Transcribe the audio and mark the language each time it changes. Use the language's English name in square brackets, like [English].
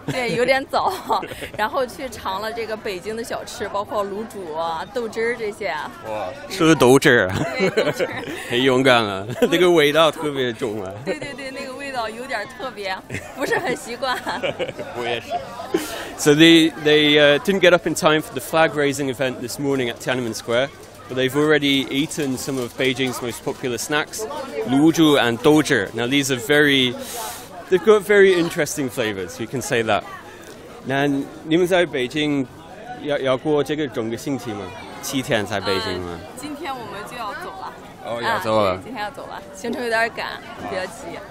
[Chinese] 对，有点早。然后去尝了这个北京的小吃，包括卤煮啊、豆汁儿这些。哇，吃了豆汁儿。对，豆汁儿。很勇敢了，那个味道特别重啊。对，那个味道有点特别，不是很习惯。我也是。 [English] So they didn't get up in time for the flag raising event this morning at Tiananmen Square. But they've already eaten some of Beijing's most popular snacks, luzhu and douzhi. Now these are they've got very interesting flavors, you can say that. [Chinese] 那你们在北京要过这个整个星期吗？7天在北京吗？今天我们就要走了。哦，要走了。今天要走了，行程有点赶，比较急。